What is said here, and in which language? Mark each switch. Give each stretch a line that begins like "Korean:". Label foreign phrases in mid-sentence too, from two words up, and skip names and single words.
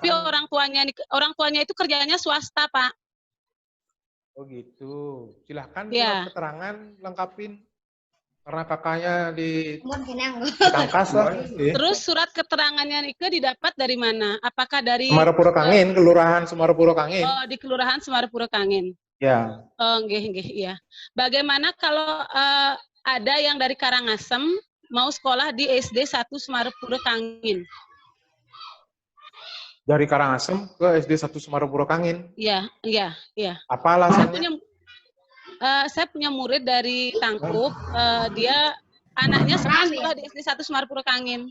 Indonesian: Tapi orang tuanya itu kerjanya swasta, Pak. Oh gitu. Silahkan buat keterangan lengkapin. Karena kakaknya di Tangkas lah. Terus surat keterangannya Nike didapat dari mana? Apakah dari Sumarepuro Kangin, Kelurahan Sumarepuro Kangin? Oh, di Kelurahan Sumarepuro Kangin. Ya.
Balinese: Oh, nggih,
Indonesian: iya. Bagaimana kalau ada yang dari Karangasem mau sekolah di SD 1 Sumarepuro Kangin? Dari Karangasem ke SD 1 Sumarepuro Kangin? Iya. Apa alasannya? Saya punya murid dari Tangkup, dia anaknya sekolah di SD 1 Sumarepuro Kangin.